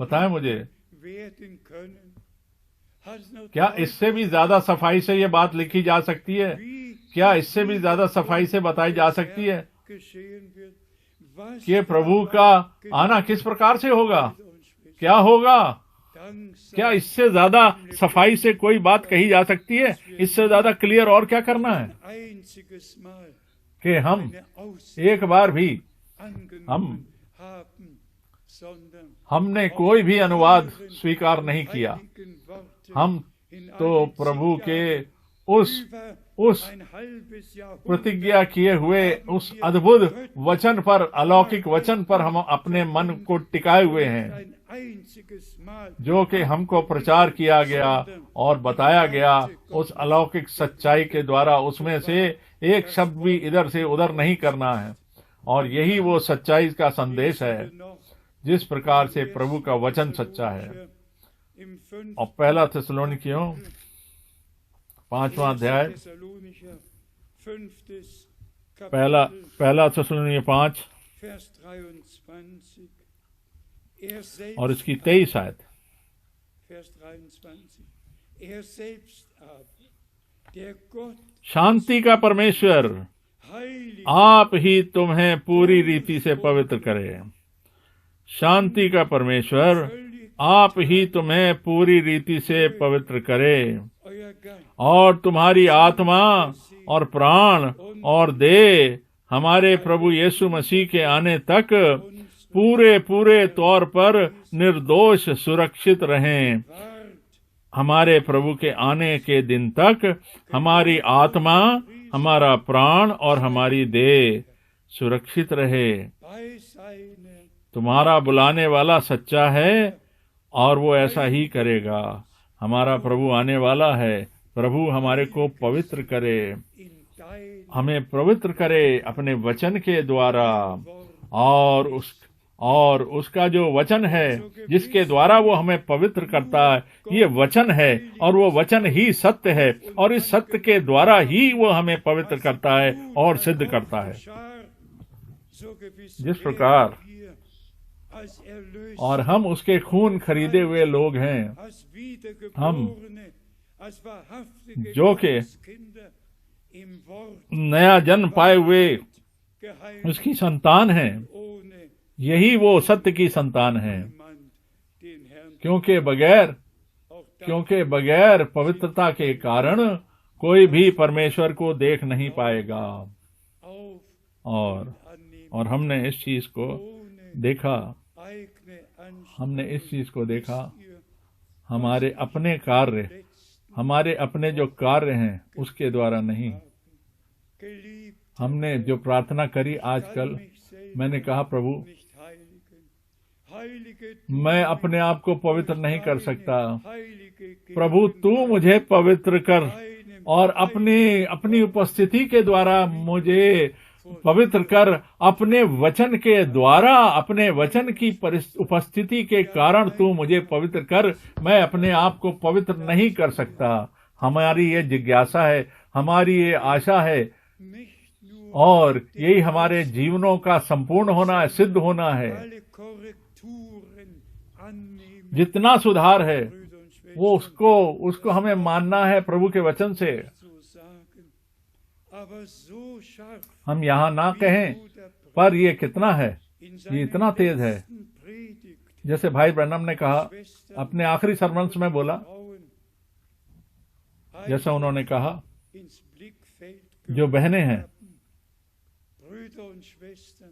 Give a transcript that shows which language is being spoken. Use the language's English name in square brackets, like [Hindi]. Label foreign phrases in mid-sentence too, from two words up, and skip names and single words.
[Hindi] बताएं मुझे, [German] werden können? Hat es noch [Hindi] क्या इससे भी ज्यादा सफाई से ये बात लिखी जा सकती है? [German] wie [Hindi] क्या इससे भी ज्यादा सफाई से बताई जा सकती है [German] geschehen wird, was [Hindi] कि प्रभु का आना किस प्रकार से होगा? [German] Brüder und Schwestern, [Hindi] क्या होगा? [German] Dank sei [Hindi] क्या इससे ज्यादा सफाई से कोई बात कही जा सकती है? इससे ज्यादा क्लियर और क्या करना है [German] einziges Mal [Hindi] कि हम [German] eine Aussage [Hindi] एक बार भी [German] angenommen haben, sondern [Hindi] हमने कोई भी अनुवाद स्वीकार नहीं किया। [German] heiligen Worte [Hindi] हम [German] in [Hindi] तो [German] all den [Hindi] प्रभु के [German] Jahren [Hindi] उस [German] über [Hindi] उस [German] ein halbes Jahrhundert [Hindi] प्रतिज्ञा किए हुए उस अद्भुत वचन पर, अलौकिक वचन पर हम अपने मन को टिकाए हुए हैं, [German] ein einziges Mal [Hindi] जो कि हमको प्रचार किया गया और बताया गया उस अलौकिक सच्चाई के द्वारा। उसमें से एक शब्द भी इधर से उधर नहीं करना है, और यही वो सच्चाई का संदेश है, जिस प्रकार से प्रभु का वचन सच्चा है। [German] im 5. [Hindi] और पहला थिस्सलुनीकियों 5वां अध्याय, [German] Thessalonicher 5. [Hindi] पहला थिस्सलुनीकियों 5 [German] Vers 23. Er selbst, [Hindi] और इसकी 23 आयत। [German] Vers 23. Er selbst aber, der Gott [Hindi] शांति का परमेश्वर [German] heilig [Hindi] आप ही तुम्हें पूरी रीति से पवित्र करे। शांति का परमेश्वर आप ही तुम्हें पूरी रीति से पवित्र करे, [German] euer Geist [Hindi] और तुम्हारी आत्मा और प्राण और देह हमारे प्रभु यीशु मसीह के आने तक पूरे पूरे तौर पर निर्दोष सुरक्षित रहें। [German] ward [Hindi] हमारे प्रभु के आने के दिन तक हमारी आत्मा, हमारा प्राण और हमारी देह सुरक्षित रहे। [German] bei seiner [Hindi] तुम्हारा बुलाने वाला सच्चा है और वो ऐसा ही करेगा। हमारा प्रभु आने वाला है। प्रभु हमारे को पवित्र करे, [German] in dein [Hindi] हमें पवित्र करे अपने वचन के द्वारा, और उसका जो वचन है जिसके द्वारा वो हमें पवित्र करता है, ये वचन है, और वो वचन ही सत्य है, और इस सत्य के द्वारा ही वो हमें पवित्र करता है और सिद्ध करता है। [German] so gewiss [Hindi] जिस प्रकार [German] wir als Erlöser, [Hindi] और हम उसके खून खरीदे हुए लोग हैं, [German] als Wiedergeborene, als wahrhaftige [Hindi] जो कि [German] Gotteskinder im Wort [Hindi] नया जन्म पाए हुए [German] geheilt, [Hindi] उसकी संतान है। [German] ohne [Hindi] यही वो सत्य की संतान है, [German] niemand den Herrn [Hindi] क्योंकि बगैर पवित्रता के कारण कोई भी परमेश्वर को देख नहीं पाएगा। [German] auf annehmen, [Hindi] और हमने इस चीज को [German] ohne [Hindi] देखा, [German] eigene Ansprüche, [Hindi] हमने इस चीज को देखा। हमारे अपने कार्य, हमारे अपने जो कार्य हैं उसके द्वारा नहीं। [German] geliebt, [Hindi] हमने जो प्रार्थना करी आजकल, [German] mich selbst [Hindi] मैंने कहा प्रभु [German] nicht heiligen. Heilige [Hindi] मैं अपने आप को पवित्र नहीं कर सकता, [German] heilige [Hindi] प्रभु तू मुझे पवित्र कर, और अपनी उपस्थिति के द्वारा मुझे पवित्र कर। अपने वचन के द्वारा, अपने वचन की उपस्थिति के कारण तू मुझे पवित्र कर। मैं अपने आप को पवित्र नहीं कर सकता। हमारी ये जिज्ञासा है, हमारी ये आशा है, [German] nicht nur [Hindi] और यही हमारे जीवनों का संपूर्ण होना है, सिद्ध होना है। [German] alle Korrekturen annehmen, [Hindi] जितना सुधार है [German] Brüder und Schwestern, [Hindi] वो उसको हमें मानना है प्रभु के वचन से। [German] zu sagen. Aber so scharf [Hindi] हम यहाँ ना [German] wie [Hindi] कहें, [German] Bruder [Hindi] पर ये कितना है, [German] in [Hindi] ये [German] seiner [Hindi] इतना तेज है। [German] letzten Predigt, [Hindi] जैसे भाई ब्रैनम ने कहा अपने आखिरी सरमन्स में बोला, [German] Frauen [Hindi] जैसा उन्होंने कहा, [German] ins Blickfeld [Hindi] जो बहनें हैं, [German] Brüder und Schwestern,